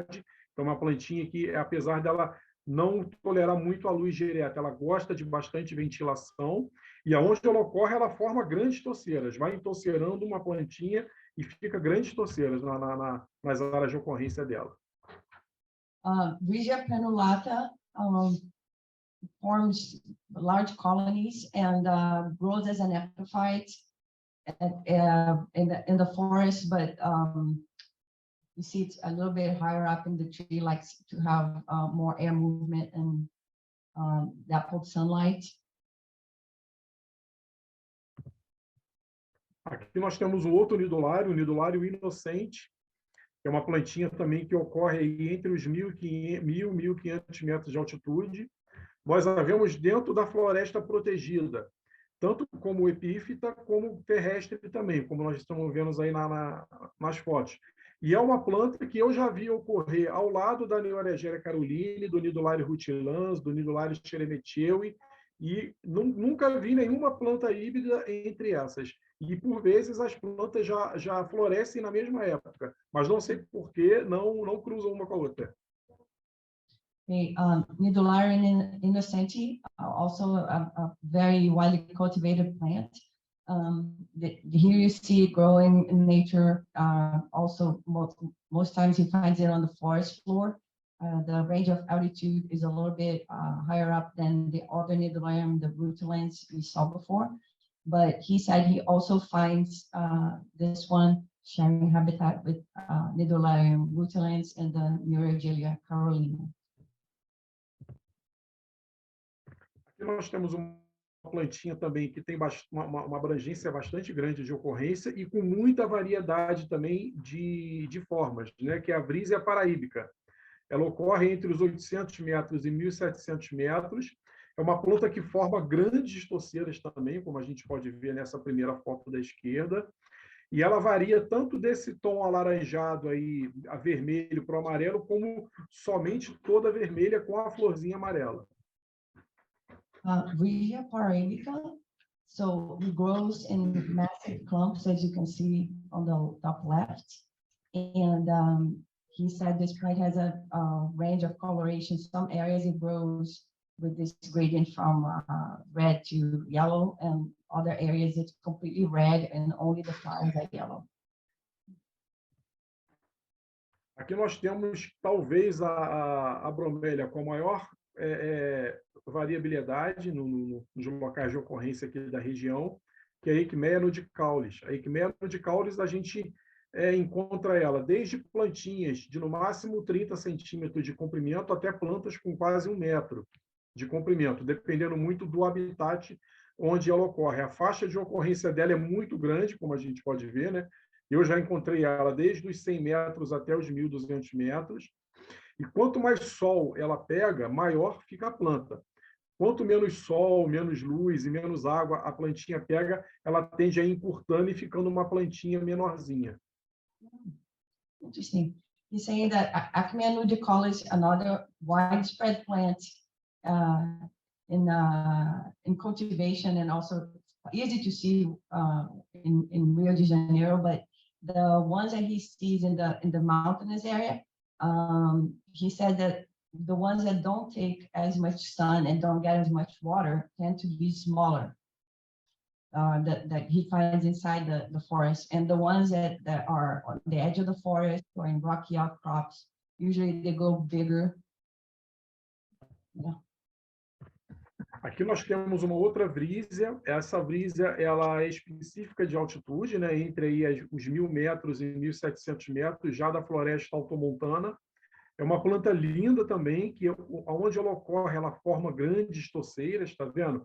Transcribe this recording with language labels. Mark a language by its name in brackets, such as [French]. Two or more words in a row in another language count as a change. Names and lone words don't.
[Portuguese] Então, é uma plantinha que, apesar dela não tolerar muito a luz direta, ela gosta de bastante ventilação, e aonde ela ocorre, ela forma grandes toceiras, vai entocerando uma plantinha e fica grandes toceiras nas áreas de ocorrência dela. [English] Regia prenulata forms large colonies and grows as an epiphyte in the forest, but you see it's a little bit higher up in the tree, likes to have more air movement and dappled sunlight. [Portuguese] Aqui nós temos o outro nidulário, o nidulário inocente, que é uma plantinha também que ocorre aí entre os 1.500 e 1.500 metros de altitude. Nós a vemos dentro da floresta protegida, tanto como epífita, como terrestre também, como nós estamos vendo aí nas fotos. E é uma planta que eu já vi ocorrer ao lado da Neoregeria caroline, do nidulário rutilans, do nidulário Scheremetieui, e nunca vi nenhuma planta híbrida entre essas. E, por vezes, as plantas já florescem na mesma época, mas não sei por que não cruzam uma com a outra. [English] Okay, Nidularia innocenti, also a very widely cultivated plant. Here you see it growing in nature. Also, most times you find it on the forest floor. The range of altitude is a little bit higher up than the other Nidularium, the rutilans we saw before. But he said he also finds this one sharing habitat with Nidularium rutilans and the Neoregeria carolina. [Portuguese] Aqui nós temos uma plantinha também que tem uma abrangência bastante grande de ocorrência e com muita variedade também de formas, né? Que é a Vrisia paraíbica. Ela ocorre entre os 800 metros e 1.700 metros. É uma planta que forma grandes toceiras também, como a gente pode ver nessa primeira foto da esquerda. E ela varia tanto desse tom alaranjado aí, a vermelho para o amarelo, como somente toda vermelha com a florzinha amarela. [English] Regia paraíbica, so it grows in massive clumps, as you can see on the top left. And he said this plant has a range of coloration. Some areas it grows with this gradient from red to yellow, and other areas it's completely red and only the flowers are yellow. [Portuguese] Aqui nós temos talvez a bromélia com a maior variabilidade nos locais de ocorrência aqui da região, que é a Eichmea nudicaulis. A Eichmea nudicaulis a gente encontra ela desde plantinhas de no máximo 30 centímetros de comprimento até plantas com quase 1 metro de comprimento, dependendo muito do habitat onde ela ocorre. A faixa de ocorrência dela é muito grande, como a gente pode ver, né? Eu já encontrei ela desde os 100 metros até os 1.200 metros. E quanto mais sol ela pega, maior fica a planta. Quanto menos sol, menos luz e menos água a plantinha pega, ela tende a ir encurtando e ficando uma plantinha menorzinha. [English] Interesting. He's saying that Eichmea nudicaulis, another widespread plant in cultivation and also easy to see in Rio de Janeiro, but the ones that he sees in the mountainous area, he said that the ones that don't take as much sun and don't get as much water tend to be smaller. That he finds inside the forest, and the ones that are on the edge of the forest or in rocky outcrops, usually they go bigger. Yeah. [Portuguese] Aqui nós temos uma outra Vrisia. Essa Vrisia ela é específica de altitude, né? Entre aí os 1.000 metros e 1.700 metros, já da floresta altomontana. É uma planta linda também, que onde ela ocorre, ela forma grandes toceiras, tá vendo?